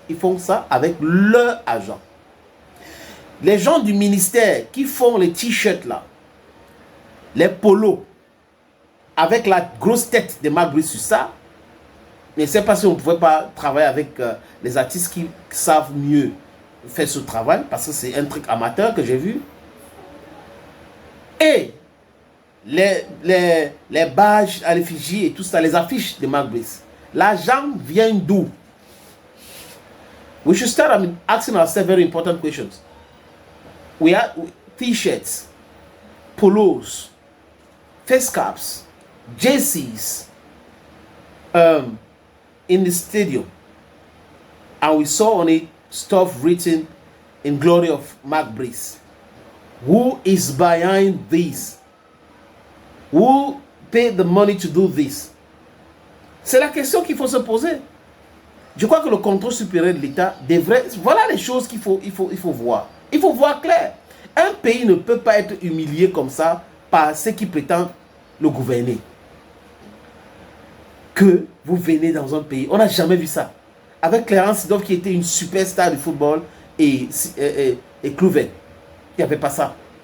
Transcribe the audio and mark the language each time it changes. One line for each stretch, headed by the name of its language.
French: Ils font ça avec leur agent. Les gens du ministère qui font les t-shirts là, les polos, avec la grosse tête de Marc Brice sur ça, je ne sais pas si on ne pouvait pas travailler avec les artistes qui savent mieux faire ce travail, parce que c'est un truc amateur que j'ai vu. Et les badges à l'effigie et tout ça, les affiches de Marc Brice, l'argent vient d'où?
English: We should start asking ourselves very important questions. We have t-shirts, polos, face caps, jerseys in the stadium, and we saw on it stuff written in glory of Marc Brice. Who is behind this? Who paid the money to do this?
French: C'est la question qu'il faut se poser. Je crois que le contrôle supérieur de l'État devrait... Voilà les choses qu'il faut voir. Il faut voir clair. Un pays ne peut pas être humilié comme ça par ceux qui prétendent le gouverner. Que vous venez dans un pays... On n'a jamais vu ça. Avec Clarence Seedorf qui était une superstar du football et Kluivert. Il n'y avait pas ça.